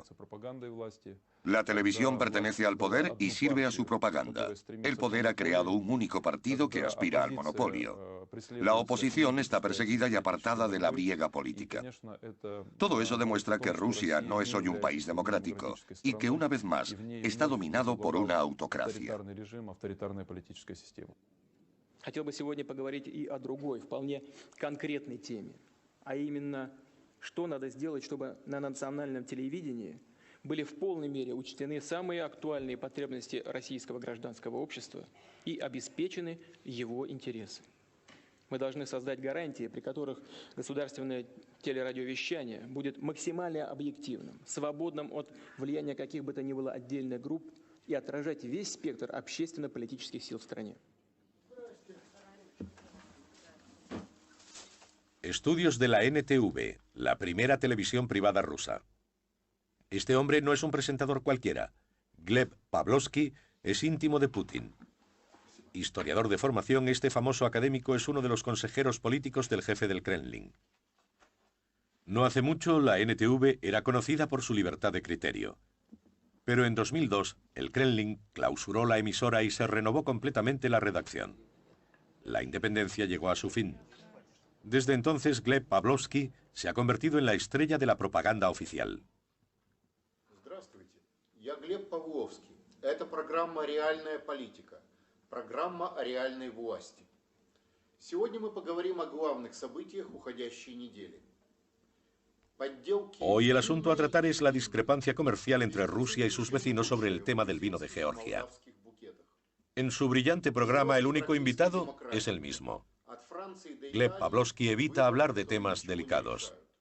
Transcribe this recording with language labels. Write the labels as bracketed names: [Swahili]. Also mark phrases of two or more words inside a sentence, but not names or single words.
[Spanish] La televisión pertenece al poder y sirve a su propaganda. El poder ha creado un único partido que aspira al monopolio. La oposición está perseguida y apartada de la briega política. Todo eso demuestra que Rusia no es hoy un país democrático y que, una vez más, está dominado por una autocracia. [Russian] Хотел бы сегодня поговорить и о другой, вполне конкретной теме, а именно, что надо сделать, чтобы на национальном телевидении были в полной мере учтены самые актуальные потребности российского гражданского общества и обеспечены его интересы. Мы должны создать гарантии, при которых государственное телерадиовещание будет максимально объективным, свободным от влияния каких бы то ни было отдельных групп и отражать весь спектр общественно-политических сил в стране. [Spanish] Estudios de la NTV, la primera televisión privada rusa. Este hombre no es un presentador cualquiera. Gleb Pavlovsky es íntimo de Putin. Historiador de formación, este famoso académico es uno de los consejeros políticos del jefe del Kremlin. No hace mucho, la NTV era conocida por su libertad de criterio. Pero en 2002, el Kremlin clausuró la emisora y se renovó completamente la redacción. La independencia llegó a su fin. Desde entonces, Gleb Pavlovsky se ha convertido en la estrella de la propaganda oficial. [Russian] Здравствуйте, я Глеб Павловский. Это программа «Реальная политика», программа о реальной власти. Сегодня мы поговорим о главных событиях уходящей недели. [Spanish] Hoy el asunto a tratar es la discrepancia comercial entre Rusia y sus vecinos sobre el tema del vino de Georgia. En su brillante programa, el único invitado es el mismo. Gleb Pavlovsky evita hablar de temas delicados.